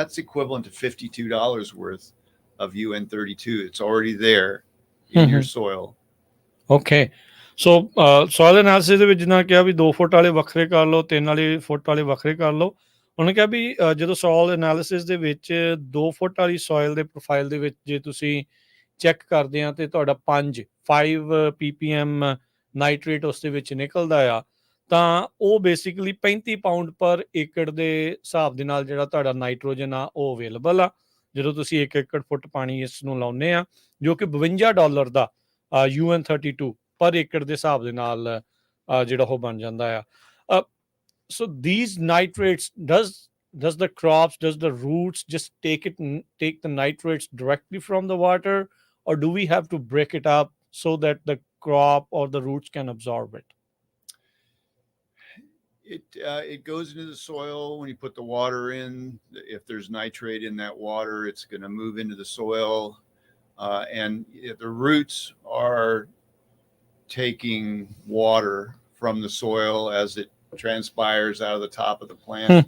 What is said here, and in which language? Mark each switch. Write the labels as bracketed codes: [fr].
[en] That's equivalent to $52 worth of UN32. It's already there in your soil. Okay. [pa] So soil analysis ਦੇ ਵਿੱਚ ਜਿੱਦਾਂ ਕਿਹਾ ਵੀ 2 ਫੁੱਟ ਵਾਲੇ ਵੱਖਰੇ ਕਰ ਲਓ 3 ਵਾਲੇ ਫੁੱਟ ਵਾਲੇ ਵੱਖਰੇ ਕਰ ਲਓ ਉਹਨੇ ਕਿਹਾ ਵੀ ਜਦੋਂ ਸੋਇਲ ਐਨਾਲਿਸਿਸ ਦੇ ਵਿੱਚ 2 ਫੁੱਟ ਵਾਲੀ ਸੋਇਲ ਦੇ ਪ੍ਰੋਫਾਈਲ ਦੇ ਵਿੱਚ ਜੇ ਤੁਸੀਂ ਚੈੱਕ ਕਰਦੇ ਆ ਤੇ ਤੁਹਾਡਾ 5 ppm ਨਾਈਟ੍ਰੇਟ ਉਸ ਦੇ ਵਿੱਚ ਨਿਕਲਦਾ ਆ ਤਾਂ ਉਹ ਬੇਸਿਕਲੀ 35 ਪਾਉਂਡ ਪਰ ਏਕੜ ਦੇ ਹਿਸਾਬ ਦੇ ਨਾਲ ਜਿਹੜਾ ਤੁਹਾਡਾ ਨਾਈਟ੍ਰੋਜਨ ਆ ਉਹ ਅਵੇਲੇਬਲ ਆ ਜਦੋਂ ਤੁਸੀਂ 1 ਏਕੜ ਫੁੱਟ ਪਾਣੀ ਇਸ ਨੂੰ ਲਾਉਂਦੇ ਆ ਜੋ ਕਿ $52 ਦਾ UN32 ਪਰ ਏਕੜ ਦੇ ਹਿਸਾਬ ਦੇ ਨਾਲ ਜਿਹੜਾ ਉਹ ਬਣ ਜਾਂਦਾ ਆ [en] so these nitrates does the crops does the roots just take the nitrates directly from the water, or do we have to break it up so that the crop or the roots can absorb it? It goes into the soil when you put the water in. If there's nitrate in that water, it's going to move into the soil, and the roots are taking water from the soil as it transpires out of the top of the plant.